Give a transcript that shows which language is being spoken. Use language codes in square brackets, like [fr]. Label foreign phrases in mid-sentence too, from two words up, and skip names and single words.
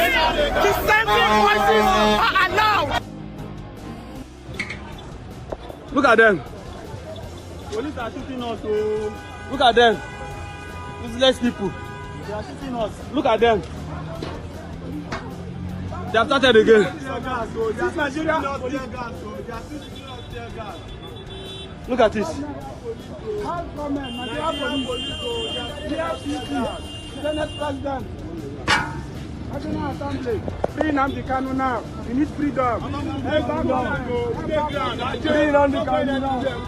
[en] Dissenting voices are allowed. Look at them. Police are shooting us. Oh. Look at them. Useless people. They are shooting us. Look at them. They have started again. This Nigerian police. Look at this. Nigerian police. Senate President. National Assembly. Free Nnamdi Kanu now. We need freedom. Free Nnamdi Kanu now.